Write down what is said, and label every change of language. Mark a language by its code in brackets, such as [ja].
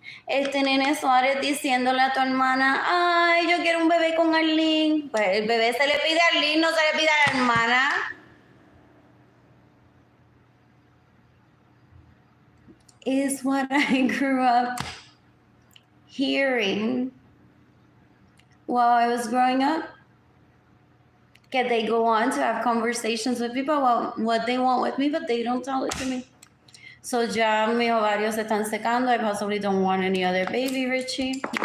[es] Este nene Suárez diciéndole a tu hermana, ay, yo quiero un bebé con Arlene. Pues el bebé se le pide a Arlene, no se le pide a la hermana. [en] Is what I grew up hearing while I was growing up. Que they go on to have conversations with people about what they want with me, but they don't tell it to me. [es] So ya mis ovarios se están secando. [en] I possibly don't want any other baby, Richie.